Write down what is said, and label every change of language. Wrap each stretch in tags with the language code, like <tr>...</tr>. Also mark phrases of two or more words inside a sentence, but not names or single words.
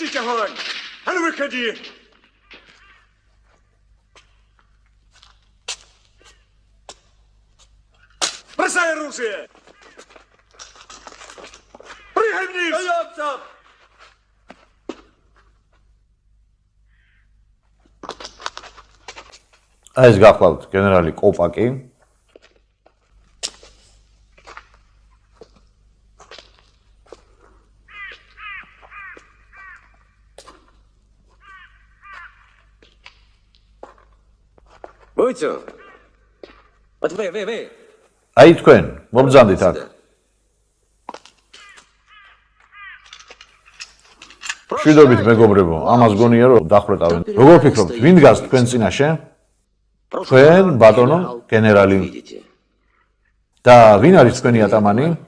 <ru>огонь! А ну выходи! Бросай оружие! Прыгай вниз!</ru> <ka>ეს გახლავთ გენერალი კოპაკი.</ka> <ru>Будьте. Вот вы.</ru> <ka>აი თქვენ მომბრძანდით აქ. შვიდობით მეგობრებო, ამას გონია რომ დახრეტავენ. როგორ ფიქრობთ, ვინ დგას თქვენ წინაშე? თქვენ ბატონო გენერალი. და ვინ არის თქვენი ატამანი?</ka>